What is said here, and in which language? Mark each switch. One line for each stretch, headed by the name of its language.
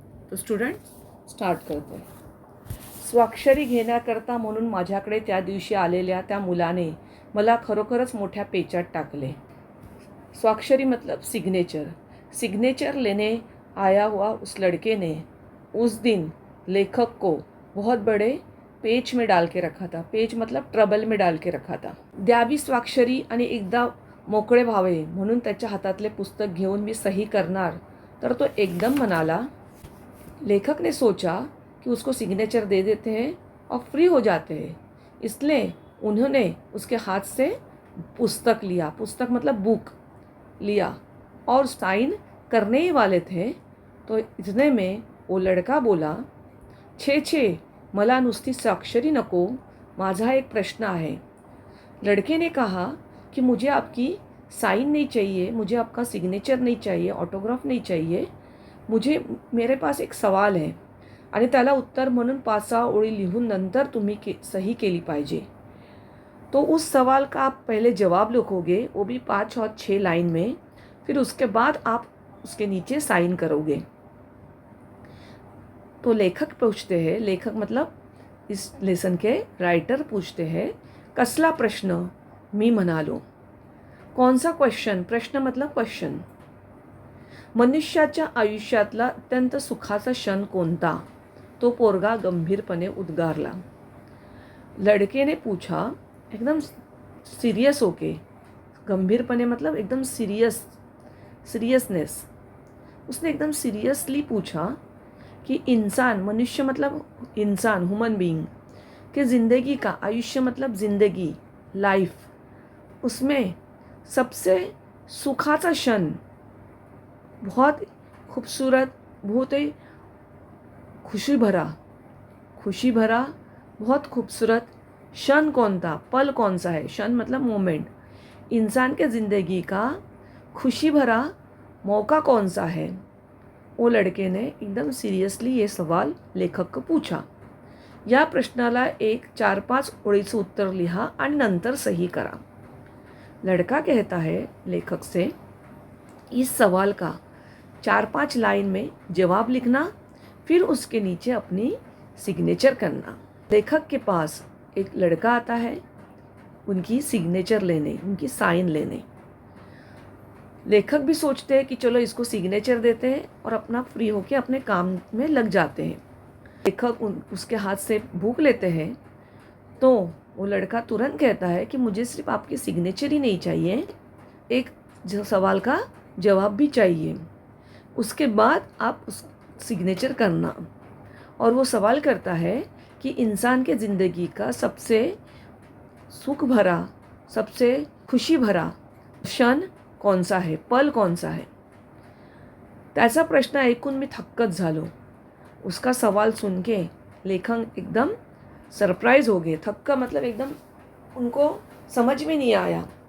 Marathi: तो student start करतो आहे। स्वाक्षरी घेण्याकरता म्हणून माझ्याकडे त्या दिवशी आलेल्या त्या मुलाने मला खरोखरच मोठ्या पेचात टाकले।
Hindi: स्वाक्षरी मतलब सिग्नेचर। सिग्नेचर लेने आया हुआ उस लड़के ने उस दिन लेखक को बहुत बड़े पेच में डाल के रखा था। पेच मतलब ट्रबल में डाल के रखा था।
Marathi: द्यावी स्वाक्षरी आणि एकदा मोकळे व्हावे म्हणून त्याच्या हातातले पुस्तक घेऊन मी सही करणार तर तो एकदम म्हणाला।
Hindi: लेखक ने सोचा कि उसको सिग्नेचर दे देते हैं और फ्री हो जाते हैं, इसलिए उन्होंने उसके हाथ से पुस्तक लिया। पुस्तक मतलब बुक लिया और साइन करने ही वाले थे तो इतने में वो लड़का बोला,
Marathi: छे छे मला नुसती स्वाक्षरी नको, माझा एक प्रश्न आहे।
Hindi: लड़के ने कहा कि मुझे आपकी साइन नहीं चाहिए, मुझे आपका सिग्नेचर नहीं चाहिए, ऑटोग्राफ नहीं चाहिए, मेरे पास एक सवाल है
Marathi: आणि त्याला उत्तर म्हणून 5-6 ओळी लिहून नंतर तुम्ही सही केली पाहिजे।
Hindi: तो उस सवाल का आप पहले जवाब लिखोगे, वो भी 5 और 6 लाइन में, फिर उसके बाद आप उसके नीचे साइन करोगे। तो लेखक पूछते हैं, लेखक मतलब इस लेसन के राइटर पूछते हैं,
Marathi: कसला प्रश्न? मी म्हणालो।
Hindi: कौन सा क्वेश्चन? प्रश्न मतलब क्वेश्चन।
Marathi: मनुष्याच्या आयुष्यातला अत्यंत सुखाचा क्षण कोणता? तो पोरगा गंभीरपणे उद्गारला।
Hindi: लड़के ने पूछा एकदम सीरियस होके, गंभीरपणे मतलब एकदम सीरियसनेस। उसने एकदम सीरियसली पूछा कि इंसान, मनुष्य मतलब इंसान, ह्यूमन बीइंग के ज़िंदगी का, आयुष्य मतलब ज़िंदगी, लाइफ, उसमें सबसे सुखाचा क्षण, बहुत खूबसूरत, बहुत ही खुशी भरा बहुत खूबसूरत क्षण कौन था? पल कौन सा है? क्षण मतलब मोमेंट। इंसान के ज़िंदगी का खुशी भरा मौका कौन सा है? वो लड़के ने एकदम सीरियसली ये सवाल लेखक को पूछा।
Marathi: या प्रश्नाला एक 4-5 ओळीचं उत्तर लिहा आणि नंतर सही करा।
Hindi: लड़का कहता है लेखक से, इस सवाल का 4-5 लाइन में जवाब लिखना, फिर उसके नीचे अपनी सिग्नेचर करना। लेखक के पास एक लड़का आता है उनकी सिग्नेचर लेने, उनकी साइन लेने। लेखक भी सोचते हैं कि चलो इसको सिग्नेचर देते हैं और अपना फ्री होके अपने काम में लग जाते हैं। लेखक उसके हाथ से बुक लेते हैं तो वो लड़का तुरंत कहता है कि मुझे सिर्फ आपकी सिग्नेचर ही नहीं चाहिए, एक सवाल का जवाब भी चाहिए, उसके बाद आप उस सिग्नेचर करना। और वो सवाल करता है कि इंसान के ज़िंदगी का सबसे सुख भरा, सबसे खुशी भरा क्षण कौन सा है, पल कौन सा है?
Marathi: त्याचा प्रश्न ऐकून मी थक्कच झालो।
Hindi: उसका सवाल सुन के लेखक एकदम सरप्राइज हो गए। थक्का मतलब एकदम उनको समझ में नहीं आया।